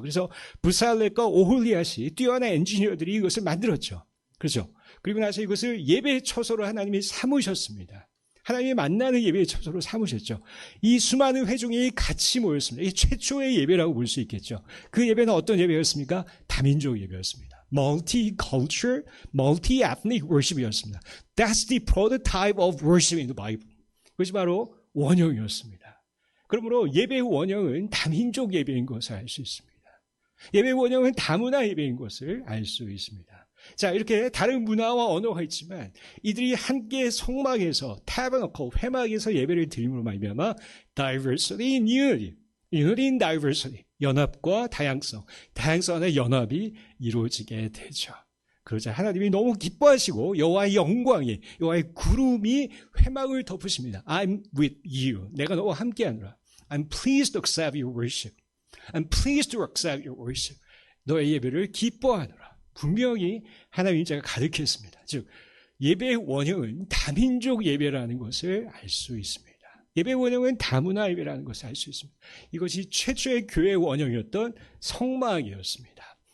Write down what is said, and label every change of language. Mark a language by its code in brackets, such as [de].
[ko] 그래서 부살렛과 오홀리앗이 뛰어난 엔지니어들이 이것을 만들었죠. 그렇죠? 그리고 나서 이것을 예배의 처소로 하나님이 삼으셨습니다. 하나님이 만나는 예배의 처소로 삼으셨죠. 이 수많은 회중이 같이 모였습니다. 이 최초의 예배라고 볼 수 있겠죠. 그 예배는 어떤 예배였습니까? 다민족 예배였습니다. [en] Multicultural, multi-ethnic worship이었습니다. That's the prototype of worship in the Bible. [ko] 그것이 바로 원형이었습니다. 그러므로 예배의 원형은 다민족 예배인 것을 알 수 있습니다. 예배의 원형은 다문화 예배인 것을 알 수 있습니다. 자, 이렇게 다른 문화와 언어가 있지만 이들이 함께 성막에서, tabernacle, 회막에서 예배를 드림으로 말미암아 [en] diversity in unity, unity in diversity, [ko] 연합과 다양성, 다양성 안에 연합이 이루어지게 되죠. 그러자 하나님이 너무 기뻐하시고 여호와의 영광이, 여호와의 구름이 회막을 덮으십니다. [en] I'm with you. [ko] 내가 너와 함께하노라. [en] I'm pleased to accept your worship. I'm pleased to accept your worship. [ko] 너의 예배를 기뻐하노라. 분명히 하나님의 자가 가득했습니다. 즉, 예배의 원형은 다민족 예배라는 것을 알 수 있습니다. 예배의 원형은 다문화 예배라는 것을 알 수 있습니다. 이것이 최초의 교회의 원형이었던 성막이었습니다.